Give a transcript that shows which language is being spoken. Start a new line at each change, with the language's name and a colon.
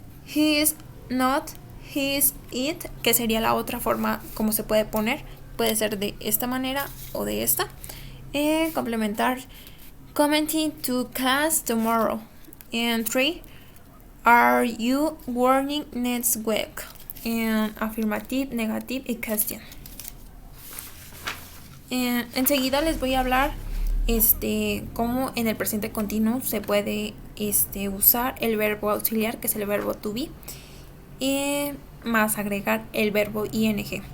English: He is not, he is it,
Spanish: que sería la otra forma como se puede poner. Puede ser de esta manera o de esta. Complementar.
English: Commenting to class tomorrow. And 3. Are you working next week? And affirmative, negative y question.
Spanish: Enseguida les voy a hablar cómo en el presente continuo se puede usar el verbo auxiliar, que es el verbo to be, y más agregar el verbo ing.